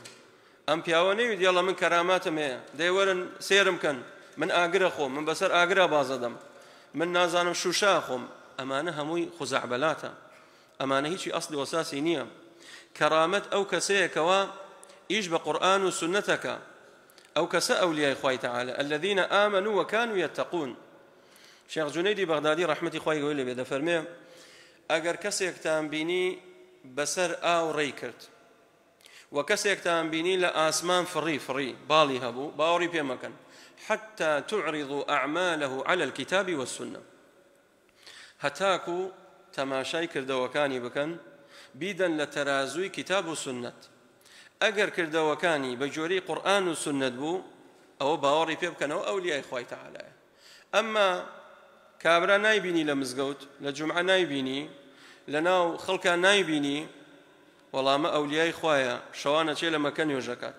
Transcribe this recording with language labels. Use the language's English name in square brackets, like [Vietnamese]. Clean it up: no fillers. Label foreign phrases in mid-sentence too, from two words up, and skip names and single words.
[Central Kurdish] ئەم پیاوە نەوێت یاڵە من کەراماتم هەیە، دەی وەرن سێرم کەن، من ئاگرە خۆم، من بەسەر ئاگرا بازە دەم، من نازانم شوشا خۆم. ئەمانە هەمووی خوزەعبەلاتە، ئەمانە هیچی ئەسڵی وەساسی نییە. کەرامەت ئەو کەسەیەکەوە ئیش بە قورئان و سنەتەکە، ئەو کەسە ئەولیای خوای تەعالە [Arabic] الذين آمنوا وكانوا يتقون. [Central Kurdish] شێخ جونەیدی بەغدادی ڕەحمەتی خوای گەورەی لێبێ دەفەرمێ ئەگەر کەسێکتان بینی بەسەر ئاو ڕێی کرد و کەسێکتان بینی لە ئاسمان فڕی باڵی هەبوو، باوەڕی پێ مەکەن [Arabic] حتى تعرضوا أعماله على الكتاب والسنة، [Central Kurdish] هەتاکو تەماشای کردەوەکانی بکەن بیدەن لە تەرازووی کتاب و سنت. ئەگەر کردەوەکانی بە جۆرەی قورئان و سنت بوو ئەوە باوەڕی پێ بکەنەوە ئەولیای خوای تەعالایە. ئەمما کابرا نایبینی لە مزگەوت، لە جومعە نایبینی، لە ناو خەڵکان نایبینی، وەڵامە ئەولیای خوایە، شەوانە چێ لە مەکە نوێژەکات.